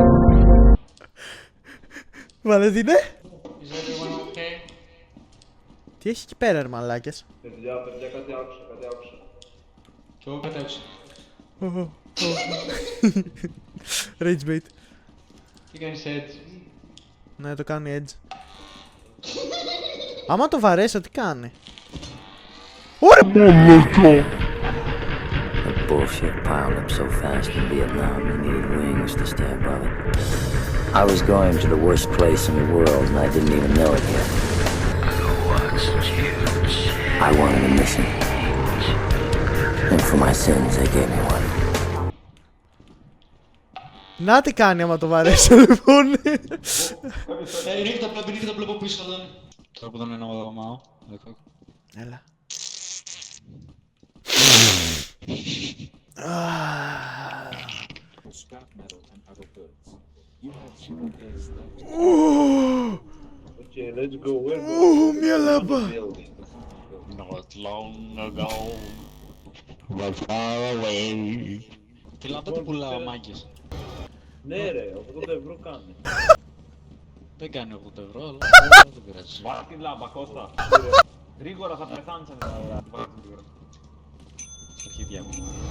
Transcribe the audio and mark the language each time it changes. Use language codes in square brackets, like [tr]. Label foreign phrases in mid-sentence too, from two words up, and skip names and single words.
[el] Βαλεντίνε! [en] Is everyone okay? [el] Τι έχει εκεί πέρα, ρε μαλάκες. Παιδιά, κάτι άκουσα. Κι εγώ κατέψω. [en] Rage bait. [el] Τι κάνεις έτσι. Ναι, το κάνει edge. Άμα το βαρέσω, τι κάνει. Ωραία! [en] The bullshit piled up so fast in Vietnam, you needed wings to stay above it. I was going to the worst place in the world, and I didn't even know it yet. I wanted a mission. And for my sins, they gave me one. [el] Να τι κάνει άμα το βαρέσω, λοιπόν. Ρίχνει το πλέον πίσω εδώ. Τώρα που δεν είναι ο Μάο. Έλα. [en] Okay, let's go. Where [el] Μια λάμπα. [en] Not long ago. [el] Τι λάμπα τι πουλάω, μάγκες. Ναι ρε, 80 ευρώ κάνει. Δεν κάνει 80 ευρώ, αλλά δεν πειράζει. Βάλε τη λάμπα, Κώστα. Γρήγορα θα πεθάνεις αν δεν βάλεις γρήγορα. Αρχίδια μου.